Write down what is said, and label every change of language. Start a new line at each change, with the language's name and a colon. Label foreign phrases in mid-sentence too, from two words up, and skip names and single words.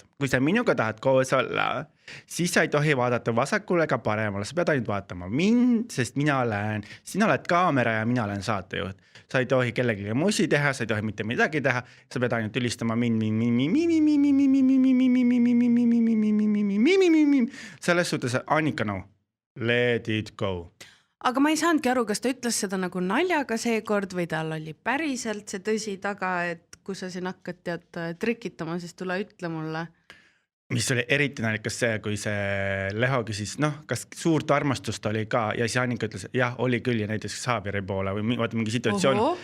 Estonian: Kui sa minuga tahad koos olla, siis sa ei tohi vaadata vasakule ega paremale, sa pead ainult vaatama mind, sest sina oled kaamera ja mina olen saatejuht. Sa ei tohi kellelegi musi teha, sa ei tohi mitte midagi teha, sa pead ainult ülistama selles suhtes, Annika,
English: let it go.
Estonian: Aga ma ei saanudki aru, kas ta ütles seda nagu naljaga seekord või tal oli päriselt see tõsi taga, et kui sa siin hakkad trikitama, siis tule ütle mulle. Mis oli eriti naljakas see, kui see Leho küsis, kas suurt armastust oli ka ja siis Annika ütles, jah, oli küll ja näiteks Xavieri poole või mingi situatsioon.